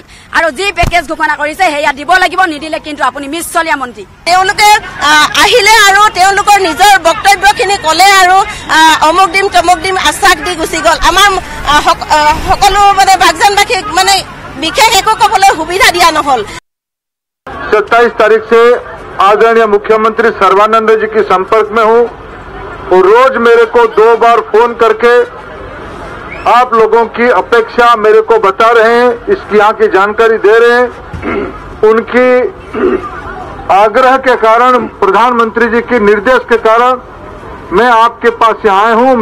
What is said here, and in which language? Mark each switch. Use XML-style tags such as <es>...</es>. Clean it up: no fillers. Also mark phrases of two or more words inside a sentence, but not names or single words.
<as>আৰু যি পেকেজ ঘোষণা কৰিছে সেয়া দিব লাগিব, নিদিলে কিন্তু আপুনি মিছলীয়া মন্ত্ৰী। তেওঁলোকে আহিলে আৰু তেওঁলোকৰ নিজৰ বক্তব্যখিনি ক'লে আৰু অমুক দিম তমুক দিম আশ্বাস দি গুচি গ'ল। আমাৰ সকলো মানে বাগজানবাসীক মানে বিশেষ একো ক'বলৈ সুবিধা দিয়া নহ'ল।</as> <hi>27 तारीख से आदरणीय मुख्यमंत्री सर्बानंद जी के संपर्क में हूं और रोज मेरे को 2 बार फोन करके आप लोगों की अपेक्षा मेरे को बता रहे हैं, इसकी यहाँ की जानकारी दे रहे हैं। उनकी आग्रह के कारण, प्रधानमंत्री जी के निर्देश के कारण मैं आपके पास यहाँ आया हूँ।</hi>